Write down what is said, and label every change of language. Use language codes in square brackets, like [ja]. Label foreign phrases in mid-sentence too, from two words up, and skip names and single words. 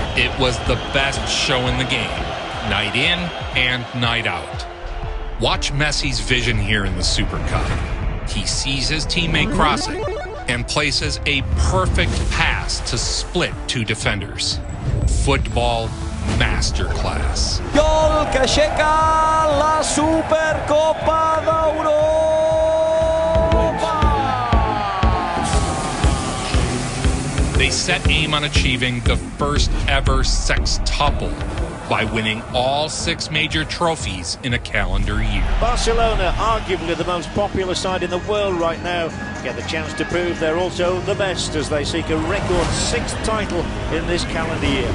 [en] It was the best show in the game, night in and night out. Watch Messi's vision here in the Super Cup. He sees his teammate crossing and places a perfect pass to split 2 defenders. Football masterclass. [ca] Gol que aixeca la Supercopa d'Europa! [en] set aim on achieving the first ever sextuple by winning all 6 major trophies in a calendar year. Barcelona, arguably the most popular side in the world right now, get the chance to prove they're also the best as they seek a record 6th title in this calendar year.